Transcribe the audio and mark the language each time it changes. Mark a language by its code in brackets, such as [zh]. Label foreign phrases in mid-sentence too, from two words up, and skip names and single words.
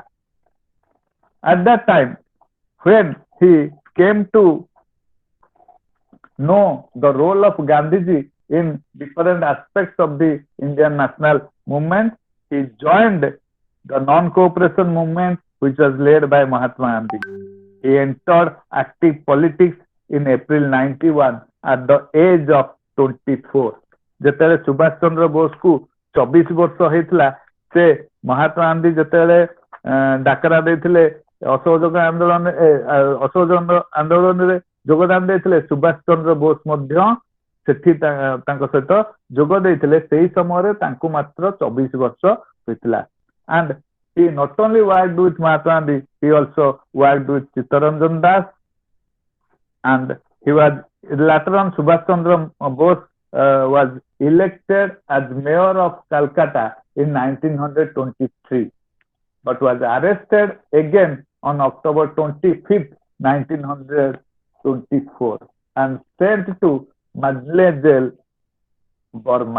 [en] At that time, when he came to know the role of Gandhiji in different aspects of the Indian national movement, he joined the non-cooperation movement which was led by Mahatma Gandhi. He entered active politics in April 91 at the age of 24. [or] ଯେତେବେଳେ ସୁଭାଷ ଚନ୍ଦ୍ର ବୋଷକୁ 24 ବର୍ଷ ହେଇଥିଲା ସେ ମହାତ୍ମା ଗାନ୍ଧୀ ଯେତେବେଳେ ଡାକରା ଦେଇଥିଲେ ଅସହଯୋଗ ଆନ୍ଦୋଳନରେ ଯୋଗଦାନ ଦେଇଥିଲେ ସୁଭାଷ ଚନ୍ଦ୍ର ବୋଷ ମଧ୍ୟ ସେଠି ତାଙ୍କ ସହିତ ଯୋଗ ଦେଇଥିଲେ ସେହି ସମୟରେ ତାଙ୍କୁ ମାତ୍ର 24 ବର୍ଷ ହୋଇଥିଲା [en] and he not only worked with Mahatma Gandhi, he also worked with Chittaranjan Das, and he was later on Subhash Chandra Bose was elected as mayor of Calcutta in 1923, but was arrested again on October 25th, 1924, and sent to Madle Jail, Burma.